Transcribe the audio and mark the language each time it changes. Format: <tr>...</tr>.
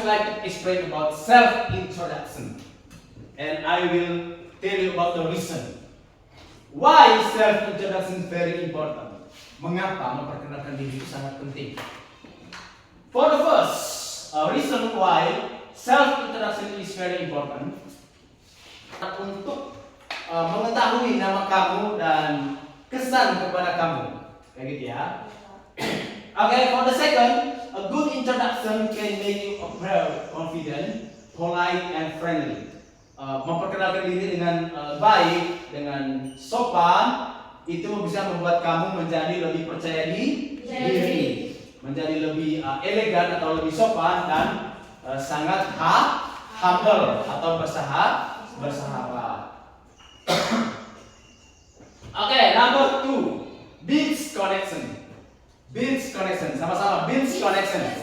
<en>I'd like to explain about self-introduction. And I will tell you about the reason. Why self-introduction is very important?</en> <id>Mengapa memperkenalkan diri itu sangat penting?</id> <en>For the first reason why self-introduction is very important,</en> <id>untuk mengetahui nama kamu dan kesan kepada kamu. Kayak gitu ya.</id> <en>Okay, for the second, a good introduction can make you appear confident, polite, and friendly.</en> <id>Memperkenalkan diri dengan baik, dengan sopan, itu bisa membuat kamu menjadi lebih percaya diri, menjadi lebih elegan atau lebih sopan dan sangat humble atau bersahabat.</id> <en>Okay, number 2, builds connection. Builds connection,</en> <id>sama-sama</id> <en>builds connection.</en>